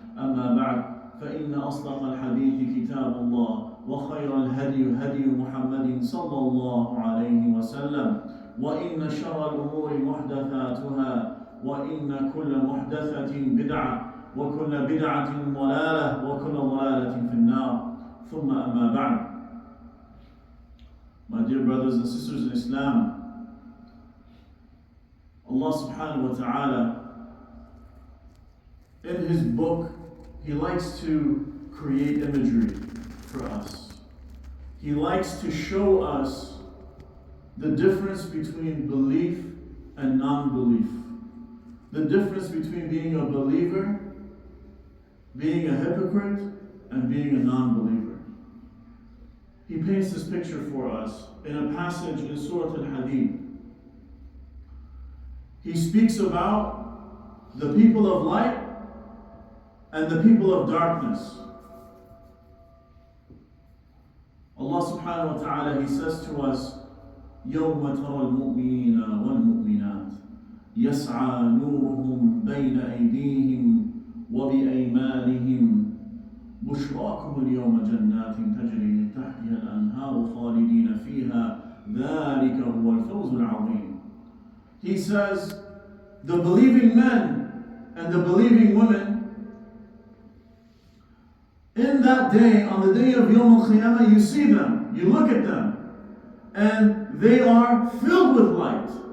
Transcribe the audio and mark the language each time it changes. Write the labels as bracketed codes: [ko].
[ar] أما بعد فإن أصدق الحديث كتاب الله وخير الهدي هدي محمد صلى الله عليه وسلم وإن شر الأمور محدثاتها وإن كل محدثة بدعة وكل بدعة ضلالة وكل ضلالة في النار. ثم أما بعد. [en] My dear brothers and sisters in Islam, Allah subhanahu wa ta'ala in His book, He likes to create imagery for us. He likes to show us the difference between belief and non-belief. The difference between being a believer, being a hypocrite, and being a non-believer. He paints this picture for us in a passage in Surah Al-Hadid. He speaks about the people of light and the people of darkness. Allah subhanahu wa ta'ala, He says to us, [ar] يَوْمَ تَرَى الْمُؤْمِنِينَ وَالْمُؤْمِنَاتِ يَسْعَى نُورُهُمْ بَيْنَ أَيْدِيهِمْ وَبِأَيْمَانِهِمْ بُشْرَاكُمُ الْيَوْمَ جَنَّاتٍ تَجْرِي مِنْ تَحْتِهَا الْأَنْهَارُ خَالِدِينَ فِيهَا ذَلِكَ هُوَ الْفَوْزُ الْعَظِيمُ. [en] He says, the believing men and the believing women, in that day, on the day of Yawm al-Qiyamah, you see them, you look at them, and they are filled with light.